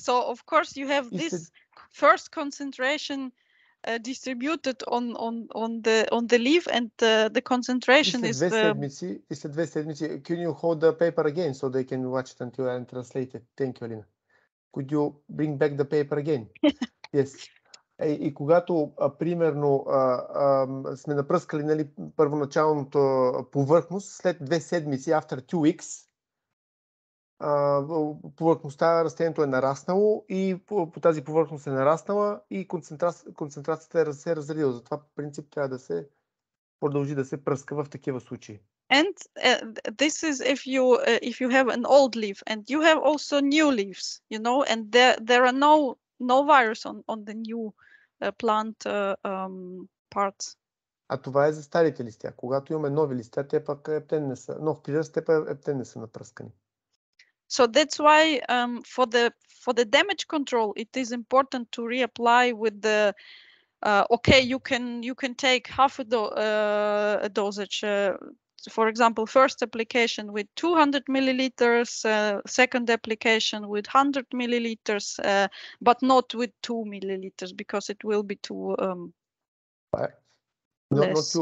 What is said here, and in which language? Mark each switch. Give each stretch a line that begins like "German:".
English: So of course you have this first concentration distributed on the leaf, and the concentration is.
Bulgarian: И след 2 седмици,
English: can you hold the paper again so they can watch it until I translate it? Thank you, Alina. Could you bring back the paper again? Yes.
Bulgarian: И когато, примерно, сме напръскали, нали, първоначалната повърхност, след 2 седмици,
English: after 2 weeks,
Bulgarian: повърхността, растението е нараснало и по тази повърхност е нараснала и концентрацията се е разредила. Затова по принцип трябва да се продължи да се пръска в такива случаи.
English: And this is if you have an old leaf and you have also new leaves, you know, and there are no virus on the new plant parts.
Bulgarian: А това е за старите листя. Когато имаме нови листя, те пък не са, нов прираст, те пък не са напръскани.
English: So that's why for the damage control, it is important to reapply with the okay. You can take half a dosage. For example, first application with 200 milliliters, second application with 100 milliliters, but not with 2 milliliters because it will be too less.